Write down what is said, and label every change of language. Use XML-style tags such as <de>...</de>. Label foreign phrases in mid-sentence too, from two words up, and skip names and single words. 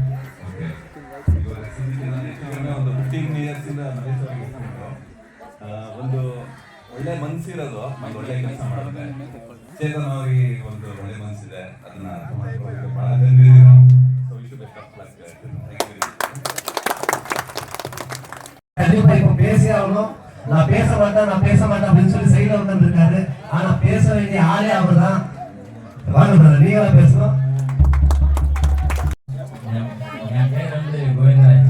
<kn>ಒಂದು 15 years ಇಂದ ಒಂದು ಒಳ್ಳೆ ಮನಸ್ಸಿರೋದು, ಒಂದು ಒಳ್ಳೆ ಕೆಲಸ ಮಾಡುತ್ತೆ. ಚೇತನ್ ಅವರಿಗೆ ಒಂದು ಒಳ್ಳೆ ಮನಸ್ಸಿದೆ, ಅದನ್ನ ಬಹಳ ಜನರಿದ್ದೀರಾ.</kn> <en>So wish best of luck.</en> <ta>கண்டிப்பா இப்ப பேசி ஆகணும். நான் பேச மாட்டேன் அப்படின்னு சொல்லி சைட்ல உட்கார்ந்து இருக்காரு. ஆனா பேச வேண்டிய ஆளே அவர்தான். வாங்க பிரதர், நீங்களா பேசணும். என் பேர் கோவிந்தராஜ்.</ta>